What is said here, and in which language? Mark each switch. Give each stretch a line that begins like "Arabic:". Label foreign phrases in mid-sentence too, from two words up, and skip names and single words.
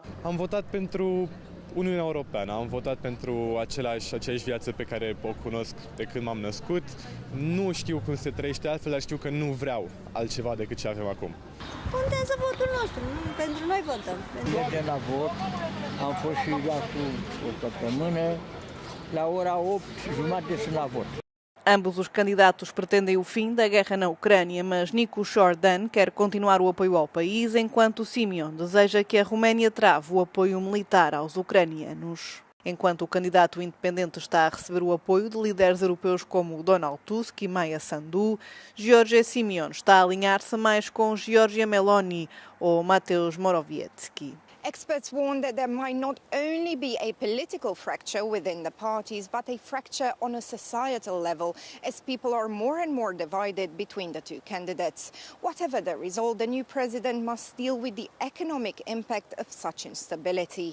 Romanian: Am votat pentru Uniunea Europeană, am votat pentru aceeași viață pe care o cunosc de când m-am născut. Nu știu cum se trăiește altfel, dar știu că nu vreau altceva decât ce avem acum. Contează votul nostru, pentru noi votăm. Mergem la vot, am fost și acum o săptămână, la ora 8:30 sunt la vot.
Portuguese: Ambos os candidatos pretendem o fim da guerra na Ucrânia, mas Nicu Jordan quer continuar o apoio ao país, enquanto Simion deseja que a Roménia trave o apoio militar aos ucranianos. Enquanto o candidato independente está a receber o apoio de líderes europeus como Donald Tusk e Maia Sandu, Giorgia Simion está a alinhar-se mais com Giorgia Meloni ou Mateusz Morawiecki.
English: Experts warn that there might not only be a political fracture within the parties, but a fracture on a societal level, as people are more and more divided between the two candidates. Whatever the result, the new president must deal with the economic impact of such instability.